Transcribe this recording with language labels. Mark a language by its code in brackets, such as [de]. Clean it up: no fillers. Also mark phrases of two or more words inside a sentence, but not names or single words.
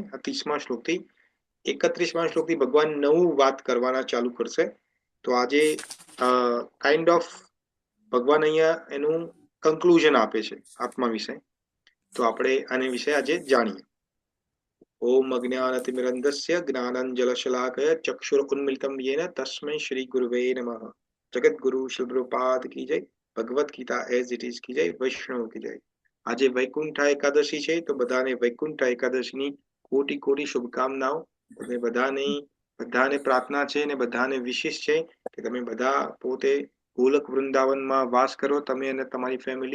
[gu] આ 30મા શ્લોકથી 31મા શ્લોકથી ભગવાન નવું વાત કરવાના ચાલુ કરશે. તો આજે [en] kind of [gu] ભગવાન અહીંયા એનું કન્ક્લુઝન આપે છે આત્મા વિશે. તો આપણે આને વિશે આજે જાણીએ. [sa] ઓમ અજ્ઞાનતિમિરન્ધસ્ય જ્ઞાનાંજલશલાકયા ચક્ષુરુન્મિલિतं येन तस्मै श्री गुरुवे नमः. [hi] जगतगुरु श्री प्रभुपाद की जय. भगवद गीता [en] as it is [hi] की जय. वैष्णव की जय. [gu] આજે વૈકુંઠા એકાદશી છે, તો બધાને વૈકુંઠા એકાદશીની કોટી કોટી શુભકામનાઓ. તમે બધાને પ્રાર્થના છે અને બધાને વિશેષ છે કે તમે બધા પોતે ગોલક વૃંદાવનમાં વાસ કરો, તમે અને તમારી ફેમિલી.